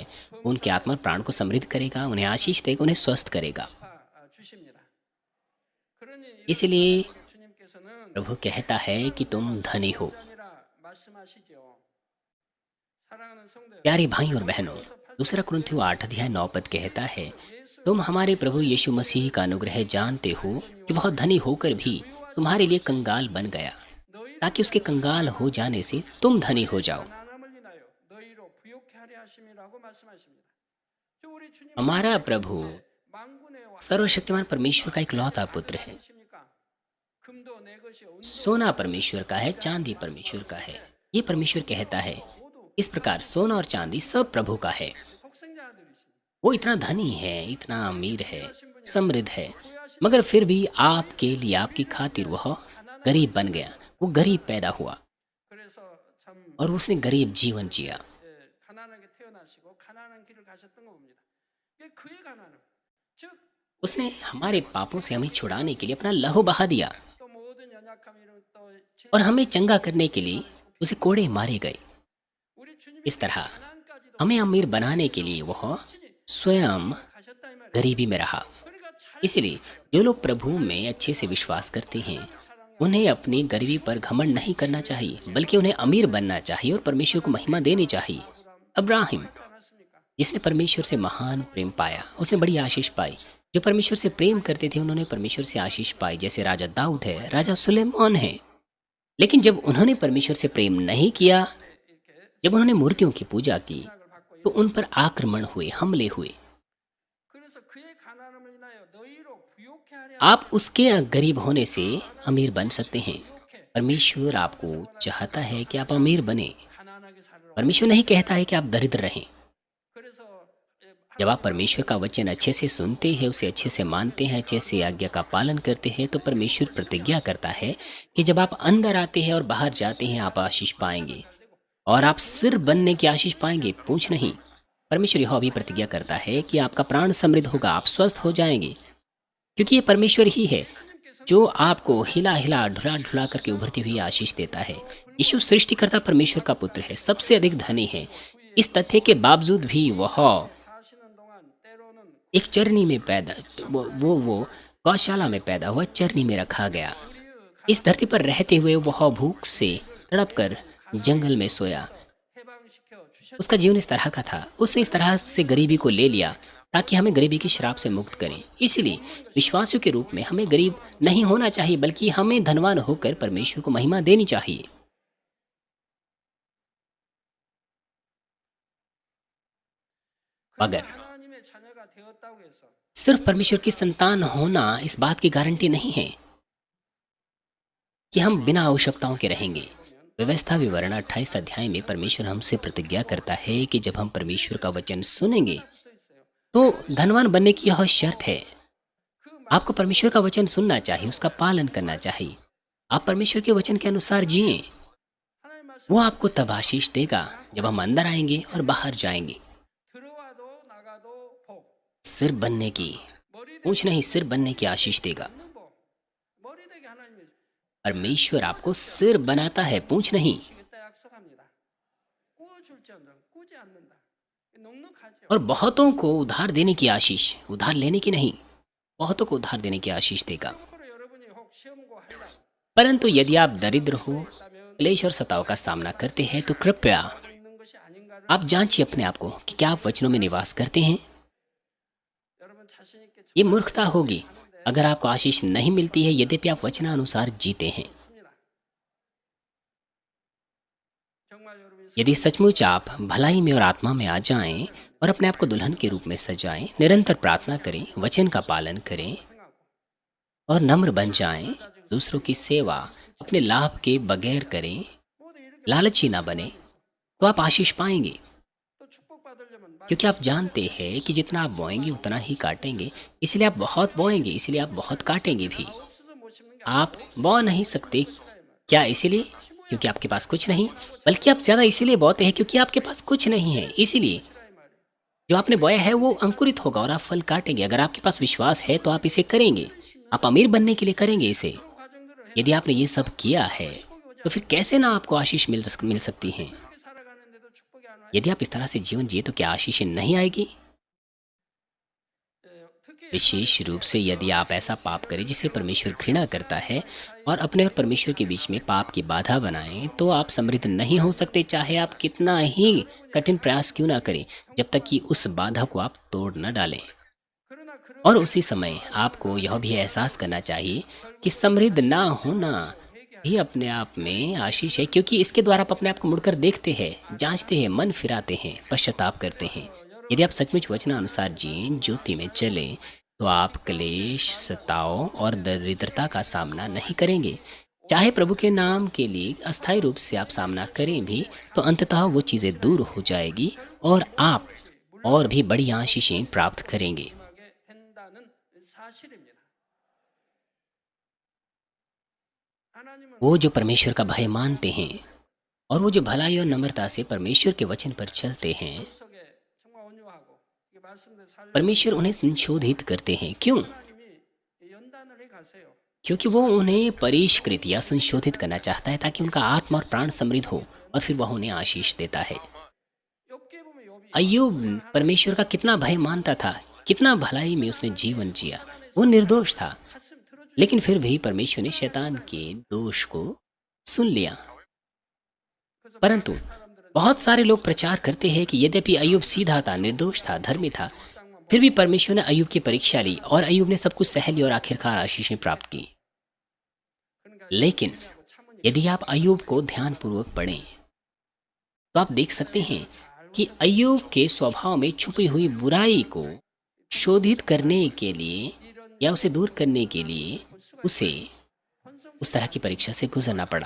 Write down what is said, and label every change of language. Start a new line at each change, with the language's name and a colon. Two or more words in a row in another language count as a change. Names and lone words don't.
Hindi: वो उनके आत्मा और प्राण को समृद्ध करेगा, उन्हें आशीष देगा, उन्हें स्वस्थ करेगा।
Korean: 주십니다. 그러니
Hindi: इसलिए
Korean: 주님께서는
Hindi: प्रभु कहता है कि तुम धनी हो।
Korean: 아니라 말씀하시죠. 사랑하는 성도
Hindi: प्यारे भाई और बहनों, दूसरा कुरिन्थियों 8:9 कहता है, तुम हमारे प्रभु यीशु मसीह का अनुग्रह जानते हो कि वह धनी होकर भी तुम्हारे लिए कंगाल बन गया, ताकि उसके कंगाल हो जाने से तुम धनी हो जाओ।
Korean: 가난함을 인하여 너희로 부욕케 하려 하심이라고 말씀하십니다. 저 우리 주님
Hindi: हमारा प्रभु
Korean: 만군의 왕
Hindi: सर्वशक्तिमान परमेश्वर का इकलौता पुत्र है।
Korean: 이십니까? 금도 내 것이 온도
Hindi: सोना परमेश्वर का है, चांदी परमेश्वर का है। ये परमेश्वर कहता है। इस प्रकार सोना और चांदी सब प्रभु का है।
Korean: 속생자들이십니다.
Hindi: वो इतना धनी है, इतना अमीर है, समृद्ध है, मगर फिर भी आपके लिए, आपकी खातिर वह गरीब बन गया। वो गरीब पैदा हुआ
Korean: 그래서 참
Hindi: और उसने गरीब जीवन जिया।
Korean: 가난하게 태어나시고 가난한 길을 가셨던 거 봅니다. 이게 그의 가난함. 즉 또
Hindi: उसने हमारे पापों से हमें छुड़ाने के लिए अपना लहू बहा दिया
Korean: 모든 연약함을 또
Hindi: और हमें चंगा करने के लिए उसे कोड़े मारे गए।
Korean: 우리 주님이
Hindi: इस तरह
Korean: 가난까지도
Hindi: हमें अमीर बनाने के लिए वह स्वयं
Korean: 가셨다 이 말이에요.
Hindi: गरीबी में रहा।
Korean: 그러니까 잘
Hindi: इसलिए जो लोग प्रभु में अच्छे से विश्वास करते हैं उन्हें अपनी गरीबी पर घमंड नहीं करना चाहिए, बल्कि उन्हें अमीर बनना चाहिए और परमेश्वर को महिमा देनी चाहिए। अब्राहिम
Korean: 않았습니까?
Hindi: जिसने परमेश्वर से महान प्रेम पाया, उसने बड़ी आशीष पाई। जो परमेश्वर से प्रेम करते थे उन्होंने परमेश्वर से आशीष पाई, जैसे राजा दाऊद है, राजा सुलेमान है। लेकिन जब उन्होंने परमेश्वर से प्रेम नहीं किया जब उन्होंने मूर्तियों की पूजा की तो उन पर आक्रमण हुए, हमले हुए।
Korean: 그래서 그의 가난함을 인하여 너희로 부욕해 하려
Hindi: आप उसके गरीब होने से अमीर बन सकते हैं। परमेश्वर आपको चाहता है कि आप अमीर बने।
Korean: 가난하게 살으라.
Hindi: परमेश्वर नहीं कहता है कि आप दरिद्र रहें।
Korean: 그래서
Hindi: जब आप परमेश्वर का वचन अच्छे से सुनते हैं, उसे अच्छे से मानते हैं, अच्छे से आज्ञा का पालन करते हैं, तो परमेश्वर प्रतिज्ञा करता है कि जब आप अंदर आते हैं और बाहर जाते हैं, आप आशीष पाएंगे और आप सिर बनने की आशीष पाएंगे, पूंछ नहीं। परमेश्वर यह भी प्रतिज्ञा करता है कि आपका प्राण समृद्ध होगा, आप स्वस्थ हो जाएंगे, क्योंकि ये परमेश्वर ही है जो आपको हिला हिला ढुला ढुला करके उभरती हुई आशीष देता है। यीशु सृष्टिकर्ता परमेश्वर का पुत्र है, सबसे अधिक धनी है। इस तथ्य के बावजूद भी वह
Korean: 사시는 동안 때로는
Hindi: एक चरनी में पैदा वो गौशाला में पैदा हुआ, चरनी में रखा गया। इस धरती पर रहते हुए वह भूख से तड़प कर जंगल में सोया।
Korean: 해방시켜 주셨
Hindi: उसका जीवन इस तरह का था। उसने इस तरह से गरीबी को ले लिया ताकि हमें गरीबी की श्राप से मुक्त करें। इसलिए विश्वासियों के रूप में हमें गरीब नहीं होना चाहिए, बल्कि हमें धनवान होकर परमेश्वर को महिमा देनी चाहिए। अगर
Korean: 하나님의 자녀가 되었다고 해서
Hindi: सिर्फ परमेश्वर की संतान होना इस बात की गारंटी नहीं है कि हम बिना आवश्यकताओं के रहेंगे। व्यवस्था विवरण 28 अध्याय में परमेश्वर हमसे प्रतिज्ञा करता है कि जब हम परमेश्वर का वचन सुनेंगे तो धनवान बनने की यह शर्त है। आपको परमेश्वर का वचन सुनना चाहिए, उसका पालन करना चाहिए। आप परमेश्वर के वचन के अनुसार जिए।
Korean: 하나님 말씀
Hindi: वो आपको तब आशीष देगा जब हम अंदर आएंगे और बाहर जाएंगे।
Korean: 들어와도 나가도 복
Hindi: सिर बनने की,
Korean: 머리
Hindi: पूछ नहीं, सिर बनने की आशीष देगा।
Korean: 되는 복 머리 되게 하나님이
Hindi: परमेश्वर आपको सिर बनाता है, पूछ नहीं।
Korean: 주시겠다 약속합니다. 꾸어줄지언정 꾸지 않는다. 넉넉하죠.
Hindi: और बहुतों को उधार देने की आशीष, उधार लेने की नहीं, बहुतों को उधार देने की आशीष देगा।
Korean: 참고로 여러분이 혹 시험고 하려
Hindi: परंतु यदि आप दरिद्र हो,
Korean: 있다면
Hindi: क्लेश और सताव का सामना करते हैं, तो कृपया
Korean: 하고 있는 것이 아닌가를
Hindi: आप जांचिए अपने आप को कि क्या आप वचनों में निवास करते हैं।
Korean: 여러분 자신 있게
Hindi: ये मूर्खता होगी अगर आपको आशीष नहीं मिलती है यद्यपि आप वचनानुसार जीते हैं।
Korean: 줍니다. 정말 여러분이
Hindi: यदि सचमुच आप भलाई में और आत्मा में आ जाएं और अपने आप को दुल्हन के रूप में सजाएं, निरंतर प्रार्थना करें, वचन का पालन करें
Korean: 행하고
Hindi: और नम्र बन जाएं, दूसरों की सेवा अपने लाभ के बगैर करें,
Korean: 모두 이렇게
Hindi: लालची ना बने, तो आप आशीष पाएंगे।
Korean: 또 축복받으려면
Hindi: क्योंकि आप जानते हैं कि जितना आप बोएंगे उतना ही काटेंगे, इसलिए आप बहुत बोएंगे, इसलिए आप बहुत काटेंगे भी।
Korean: 없어서 못 심는 게
Hindi: आप बो नहीं सकते, क्या इसीलिए क्योंकि आपके पास कुछ नहीं, बल्कि आप ज़्यादा इसीलिए बोते हैं क्योंकि आपके पास कुछ नहीं है। इसीलिए
Korean: 아니라 이 말이에요.
Hindi: जो आपने बोया है वो अंकुरित होगा और आप फल काटेंगे। अगर आपके पास विश्वास है तो आप इसे करेंगे, आप अमीर बनने के लिए करेंगे इसे।
Korean: 과정들을
Hindi: यदि आपने ये सब किया है तो फिर कैसे ना आपको आशीष मिल सकती है।
Korean: 이렇게 살아가는데도 축복이 안 와요.
Hindi: यदि आप इस तरह से जीवन जिए तो क्या आशीष नहीं आएगी।
Korean: 특히
Hindi: विशेष रूप से यदि आप ऐसा पाप करें जिसे परमेश्वर घृणा करता है और अपने और परमेश्वर के बीच में पाप की बाधा बनाएं, तो आप समृद्ध नहीं हो सकते, चाहे आप कितना ही कठिन प्रयास क्यों ना करें, जब तक कि उस बाधा को आप तोड़ न डालें।
Korean: 그러나 그런
Hindi: और उसी समय आपको यह भी एहसास करना चाहिए कि समृद्ध ना होना भी अपने आप में आशीष है, क्योंकि इसके द्वारा आप अपने आप को मुड़कर देखते हैं, जांचते हैं, मन फिराते हैं, पश्चाताप करते हैं। यदि आप सचमुच वचनानुसार जिएं, ज्योति में चलें, तो आप क्लेश, सताव और दरिद्रता का सामना नहीं करेंगे। चाहे प्रभु के नाम के लिए अस्थायी रूप से आप सामना करें भी, तो अंततः वो चीज़ें दूर हो जाएगी और आप और भी बड़ी आशीषें प्राप्त करेंगे।
Korean: 하게 된다는 사실입니다. 하나님은
Hindi: वो जो परमेश्वर का भय मानते हैं और वो जो भलाई और नम्रता से परमेश्वर के वचन पर चलते हैं,
Korean: 속에 정말 온유하고 이게 말씀대로 살려
Hindi: परमेश्वर उन्हें संशोधित करते हैं। क्यों?
Korean: 하나님이 연단을 해 가세요.
Hindi: क्योंकि वो उन्हें परिष्कृत या संशोधित करना चाहता है ताकि उनका आत्मा और प्राण समृद्ध हो और फिर वह उन्हें आशीष देता है।
Korean: 욥기에 보면 욥이
Hindi: अय्यूब परमेश्वर का कितना भय मानता था, कितना भलाई में उसने जीवन जिया, वो निर्दोष था,
Korean: 가슴 들어주
Hindi: लेकिन फिर भी परमेश्वर ने शैतान के दोष को सुन लिया।
Korean: 그래서
Hindi: परंतु
Korean: 사람들은
Hindi: बहुत सारे लोग प्रचार करते हैं कि यद्यपि अय्यूब सीधा था, निर्दोष था, धर्मी था, फिर भी परमेश्वर ने अय्यूब की परीक्षा ली और अय्यूब ने सब कुछ सह लिया और आखिरकार आशीषें प्राप्त की।
Korean: 그러니까
Hindi: लेकिन
Korean: 하고 참으니
Hindi: यदि आप अय्यूब को ध्यानपूर्वक पढ़ें तो आप देख सकते हैं कि अय्यूब के स्वभाव में छुपी हुई बुराई को शोधित करने के लिए या उसे दूर करने के लिए उसे उस तरह की परीक्षा से गुजरना पड़ा।